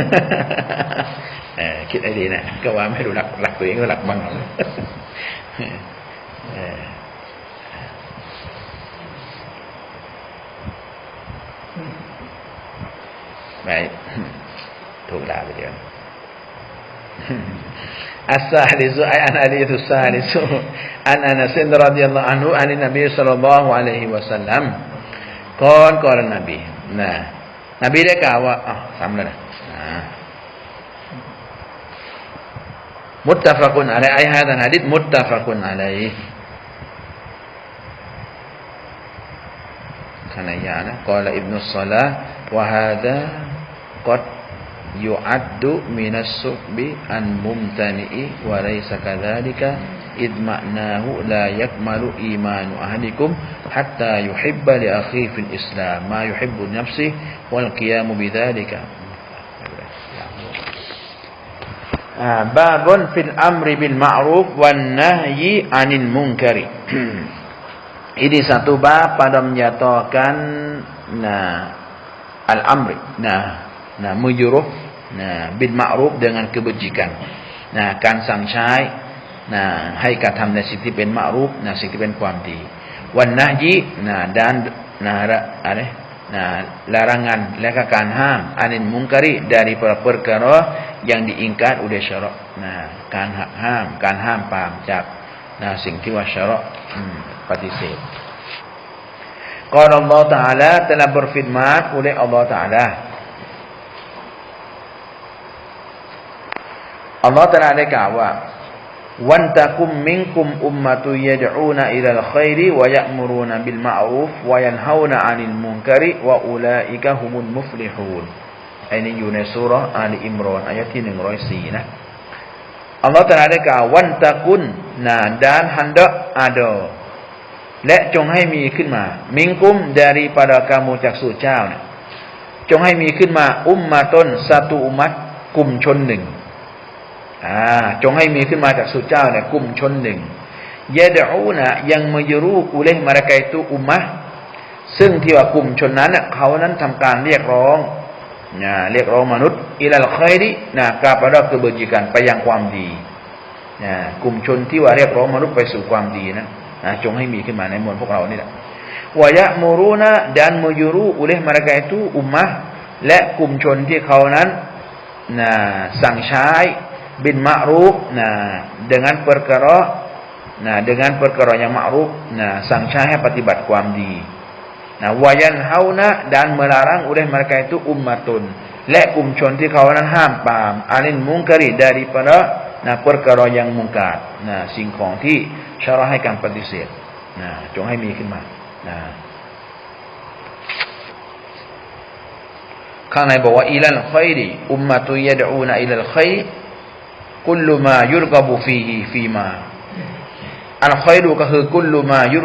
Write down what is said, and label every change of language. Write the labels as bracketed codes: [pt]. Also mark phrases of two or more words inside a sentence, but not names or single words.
[th] คิดไอ้ดีนะก็ว่าไม่รู้หลักตัวเองว่าหลักบ้างไม่ถูกด่าไปเดียว [ar] الثالث أي الحديث الثالث عن أنس رضي الله عنه عن النبي صلى الله عليه وسلم قال النبي [th] นบีได้กล่าวว่าซ้ำเลยนะ [ar] متفق عليه حديث متفق عليه قال ابن الصلاح وهذا قد يعد من الصعب الممتنع وليس كذلك إذ معناه لا يكمل إيمان أحدكم حتى يحب لأخيه في الإسلام ما يحب لنفسه والقيام بذلك باب في الأمر بالمعروف والنهي عن المنكر [ms] ini satu bab pada menyatakan al-amri menyuruh bil ma'ruf dengan kebajikan [th] การสั่งใช้ ให้กระทำในสิ่งที่เป็นมะรูฟสิ่งที่เป็นความดีวันนะยี [ms] dan larangan [th] และก็การห้าม [ms] anil munkari dari perkara yang diingkar oleh syarak. [th] การหักห้ามการห้ามปรามจากสิ่งที่ว่าสยะปฏิเสธ [ms] Qala Allah Ta'ala telah berfirman oleh Allah Ta'ala Allah Ta'ala [th] ได้กล่าวว่า [ar] ولتكن منكم أمة يدعون إلى الخير ويأمرون بالمعروف وينهون عن المنكر وأولئك هم المفلح [th] ฮูนอันนี้อยู่ในซูเราะห์อาลีอิมรอนอายะที่104นะอัลลอฮฺตรัสได้กล่าววันตะกุน [ms] dan hendak ada [th] และจงให้มีขึ้นมามิงกุม [ms] daripada kamu [th] จากสู่เจ้านะจงให้มีขึ้นมา อุมมะตุน [ms] satu umat [th] กลุ่มชนหนึ่งจงให้มีขึ้นมาจากสู่เจ้าเนี่ยกลุ่มชนหนึ่งยะดอูนะยัง [ms] menyeru oleh mereka itu ummah [th] ซึ่งที่ว่ากลุ่มชน นั้นเขานั้นทำการเรียกร้องเรียกร้องมนุษย์อิลัลค็อยริ [ms] kepada kebajikan [th] ไปยังความดีกลุ่มชนที่ว่าเรียก ร้องมนุษย์ไปสู่ความดีนะจงให้มีขึ้นมาในหมู่พวกเรานี่แหละวะยะมุรูนะ [ms] dan menyeru oleh mereka itu ummah [th] และกลุ่มชนที่เขานั้นสั่งใช้ [ms] bin ma'ruf dengan perkara yang ma'ruf [th] สั่งใช้ให้ปฏิบัติความดี [ms] wa yanhauna dan melarang oleh mereka itu ummatun [th] และกลุ่มชนที่เขานั้นห้ามปราม [ms] anil munkari daripada perkara yang mungkar [th] สิ่งของที่ชะเราะห์ให้การปฏิเสธจงให้มีขึ้นมา ข้างในบอกว่า [ar] إلى الخير أمة يدعون إلى الخير كل ما يرغب فيه الخير [th] ก็คือกุลลุมายุร